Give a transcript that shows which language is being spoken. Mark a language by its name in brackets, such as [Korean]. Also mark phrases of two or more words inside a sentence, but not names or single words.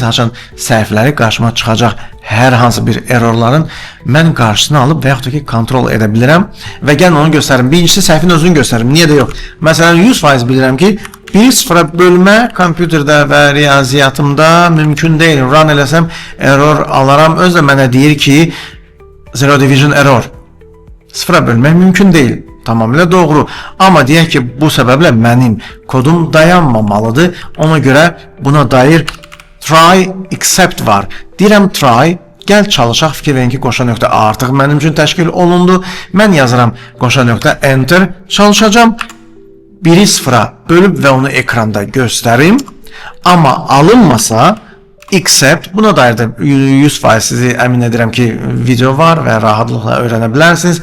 [Azerbaijani] Haçan səhvləri qarşıma çıxacaq. Hər hansı bir errorların mən qarşısını alıb və yaxud da ki, kontrol edə bilirəm və gəlin onu göstərim. Birincisi səhvin özünü göstərim. Niyə də yox? Məsələn, 100% bilirəm ki, bir sıfıra bölmə kompüterdə və riyaziyyatımda mümkün deyil. Run eləsəm error alaram. Özü də mənə deyir ki, [English] zero division error. [Azerbaijani] Sıfıra bölmək mümkün deyil. Tamamilə doğru. Amma deyək ki, bu səbəblə mənim kodum dayanmamalıdır. Ona görə buna dair [English] try except [Azerbaijani] var. Deyirəm try, gəl çalışaq. Fikir verin ki, qoşa nöqtə artıq mənim üçün təşkil olundu. Mən yazıram qoşa nöqtə enter. Çalışacağım. Biri sıfıra bölüb və onu ekranda göstərim. Amma alınmasa except, buna dair də 100% sizi əmin edirəm ki, video var və rahatlıqla öyrənə bilərsiniz.